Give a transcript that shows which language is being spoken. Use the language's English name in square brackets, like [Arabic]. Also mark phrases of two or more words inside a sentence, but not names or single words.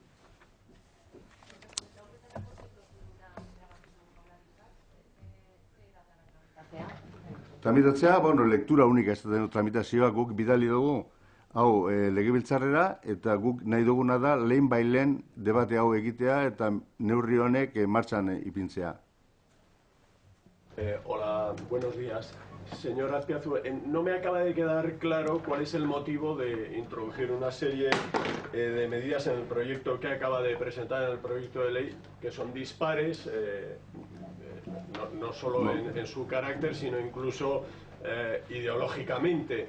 [Basque] Tramitatzea, lektura unika ez da tramitazioa guk bidali dugu hau legebiltzarrera eta guk nahi duguna da lehen bailen debate hau egitea eta neurri honek martxan ipintzea. [Spanish] Hola, buenos días. Señor Azpiazu, no me acaba de quedar claro cuál es el motivo de introducir una serie de medidas en el proyecto que acaba de presentar, en el proyecto de ley, que son dispares, no solo en su carácter, sino incluso ideológicamente.